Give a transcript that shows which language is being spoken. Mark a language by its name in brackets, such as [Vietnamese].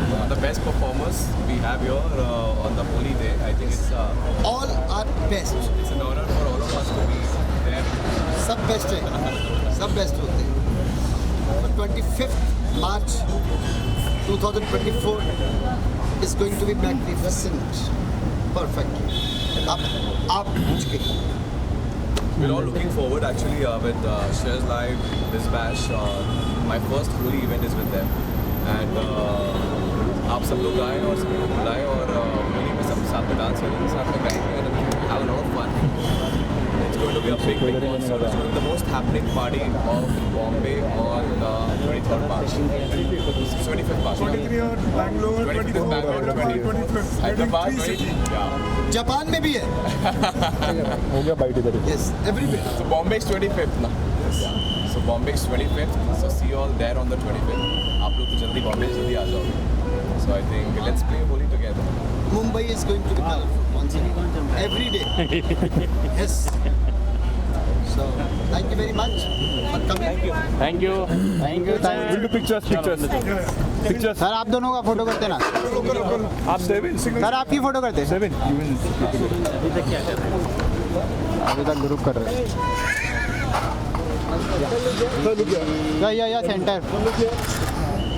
[English] The best performers we have here on the holy day. I think it's All are best. it's an honor for all of us to be there. [Hindi] सब best है, सब best होते हैं. [English] 25th March 2024 is going to be magnificent. [Hindi] Perfect. आप पूछ के. [English] We're all looking forward actually with Shreyas Live, this bash. My first holy event is with them. [Hindi] And आप सब लोग आए और सब लोग बुलाए और होली में सब साथ में डांस करेंगे, साथ में गाएंगे [English] and have a lot of fun. It's going to be a big concert. It's going to be the most happening party of Bombay on 23rd March. 25th March. 23 और Bangalore, 25th Bangalore, 25th, Hyderabad, 23 yeah. [Hindi] Japan में भी है. हो गया bite इधर। [English] Yes, everywhere. So Bombay is 25th ना. Yeah. So Bombay is 25th. So see you all there on the 25th. [Hindi] आप लोग तो जल्दी बॉम्बे जल्दी आ जाओ. [English] So I think let's play Holi together. Mumbai is going to be colorful once again. Every day. Yes. So thank you very much for coming. Thank you. Will do pictures. [Hindi] Sir आप दोनों का photo करते ना। आप seven sir आपकी photo करते। [English] seven [Hindi] अभी तक ग्रुप कर रहे हैं। या सेंटर।